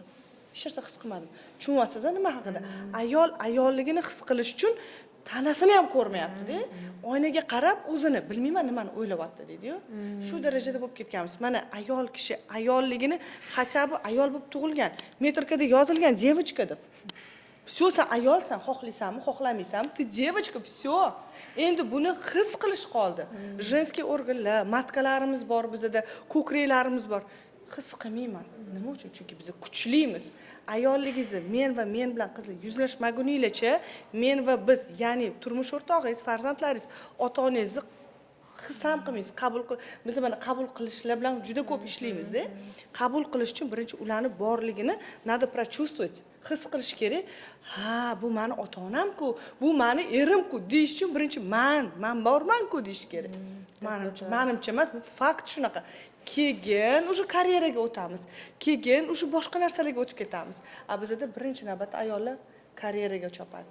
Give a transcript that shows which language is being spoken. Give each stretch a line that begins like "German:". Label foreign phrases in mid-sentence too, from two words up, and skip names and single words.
Uzbek: Hech narsa his qilmadim. Tushunyapsiz nima haqida? Ayol ayolligini his qilish uchun tanasini ham ko'rmayapti-da. Oynaga qarab o'zini bilmayman nimani o'ylayapti deydi-yu. Shu darajada bo'lib ketganmiz. Mana ayol kishi ayolligini xatabi ayol bo'lib tug'ilgan. Metrikada yozilgan девочка deb. Всё, sen ayolsan, xohlaysanmi, xohlamaysanmi?
Russian: Ты девочка, всё.
Uzbek: Endi buni his qilish qoldi. Женский organlar, matkalarimiz bor bizda, ko'kraklarimiz bor. His qilmayman. Nima uchun? Chunki biz kuchlimiz. Ayolligingizni men va men bilan qizlar yuzlashmaguningizcha, men va biz, ya'ni turmush o'rtog'ingiz, farzandlaringiz, ota-onangizni his ham qilmaysiz. Biz mana qabul qilishlar bilan juda ko'p ishlaymiz-da. Qabul qilish uchun birinchi ularni borligini
Russian: надо прочувствовать,
Uzbek: his qilish kerak. Ha, bu meni ota-onam-ku, bu meni erim-ku deyish uchun birinchi men borman-ku deyish kerak. Menimcha emas, bu fakt shunaqa. Keyin o'sha karyeraga o'tamiz. Keyin o'sha boshqa narsalarga o'tib ketamiz. Bizda birinchi navbatda ayollar karyeraga chopadi.